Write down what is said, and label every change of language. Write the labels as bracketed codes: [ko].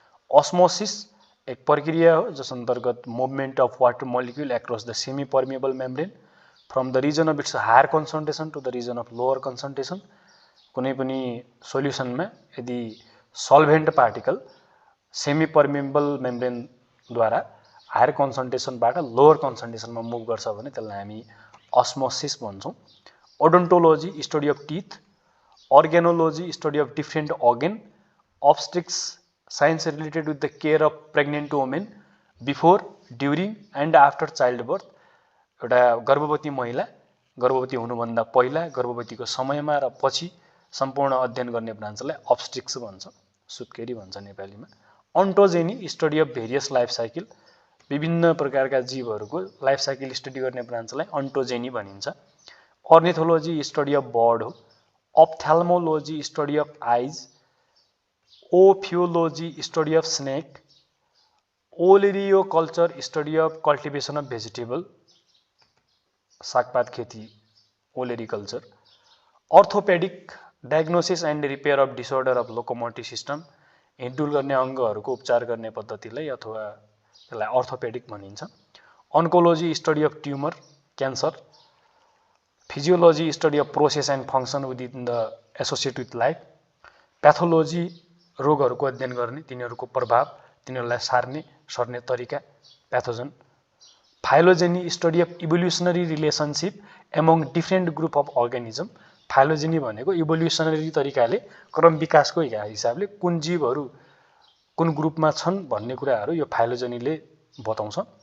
[en] osmosis [ne] एक प्रक्रिया हो जस अन्तर्गत [en] Movement of water molecule across the semi permeable membrane from the region of its higher concentration to the region of lower concentration. [ne] कुनै पनि सोल्युसनमा यदि solvent particle semi पर्मिएबल मेम्ब्रेनद्वारा higher कन्सन्ट्रेसनबाट lower कन्सन्ट्रेसनमा move गर्छ भने त्यसलाई हामी अस्मोसिस भन्छौँ। [en] Odontology study of teeth. Organology study of different organ. Obstetrics science related with the care of pregnant women before, during and after child birth, [ne] एउटा गर्भवती महिला गर्भवती हुनुभन्दा पहिला, गर्भवतीको समयमा र पछि सम्पूर्ण अध्ययन गर्ने ब्रान्चलाई अब्स्ट्रिक्स भन्छ, सुत्केरी भन्छ नेपालीमा। अन्टोजेनी [en] study of various life cycle, [ne] विभिन्न प्रकारका जीवहरूको लाइफ साइकल स्टडी गर्ने ब्रान्चलाई अन्टोजेनी भनिन्छ। [en] Ornithology study of bird हो। Ophthalmology study of eyes. Ophiology study of snake. Olericulture study of cultivation of vegetable, [ne] सागपात खेती, [en] Olericulture. [ne] Orthopaedic [en] diagnosis and repair of disorder of locomotive system, [ne] हिँडडुल गर्ने अङ्गहरूको उपचार गर्ने पद्धतिलाई अथवा त्यसलाई अर्थोपेडिक भनिन्छ। [en] Oncology study of tumour, cancer. Physiology study of process and function within the associate with life. [ne] Pathology रोगहरूको अध्ययन गर्ने, तिनीहरूको प्रभाव, तिनीहरूलाई सार्ने सर्ने तरिका, प्याथोजन। [en] Phylogeny study of evolutionary relationship among different group of organism. [ne] Phylogeny भनेको इभोल्युसनरी तरिकाले क्रम विकासको हिसाबले कुन जीवहरू कुन ग्रुपमा छन् भन्ने कुराहरू यो फाइलोजेनीले बताउँछ।